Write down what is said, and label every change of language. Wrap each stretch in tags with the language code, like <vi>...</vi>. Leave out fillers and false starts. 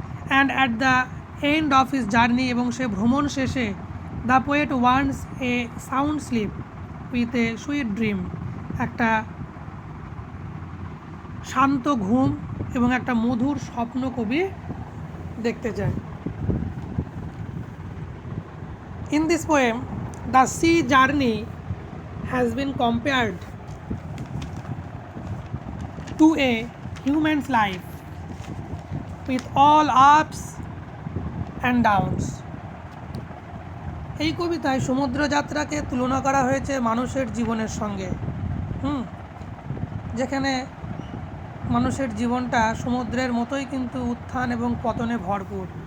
<en>and at the end of his journey,</en> <bn>এবং সে ভ্রমণ শেষে</bn> <en>the poet wants a sound sleep with a sweet dream,</en> <bn>একটা শান্ত ঘুম এবং একটা মধুর স্বপ্ন কবি দেখতে চায়।</bn> <en>In this poem, the sea journey has been compared to a human's life with all ups and downs.</en> <bn>এই কবিতায় সমুদ্রযাত্রাকে তুলনা করা হয়েছে মানুষের জীবনের সঙ্গে, যেখানে মানুষের জীবনটা সমুদ্রের মতোই কিন্তু উত্থান এবং পতনে ভরপুর।</bn>